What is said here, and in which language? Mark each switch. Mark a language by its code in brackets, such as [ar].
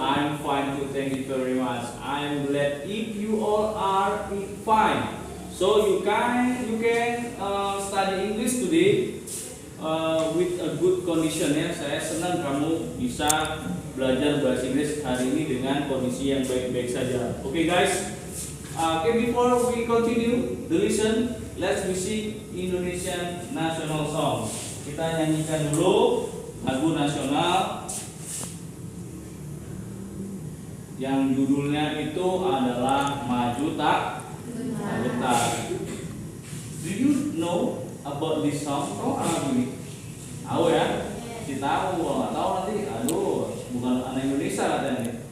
[en] I'm fine too, thank you very much. I'm glad if you all are fine. So you can study English today with a good condition ya. [id] Saya senang kamu bisa belajar bahasa Inggris hari ini dengan kondisi yang baik-baik saja. [en] Okay guys. Before we continue the lesson, let's music Indonesian national song. [id] Kita nyanyikan dulu lagu nasional yang judulnya itu adalah Maju Tak Gentar. [en] Do you know about this song? [id] Tahu lagu ini? Tahu ya? Si tahu, kalau nggak tahu nanti, aduh, bukan anak Indonesia katanya.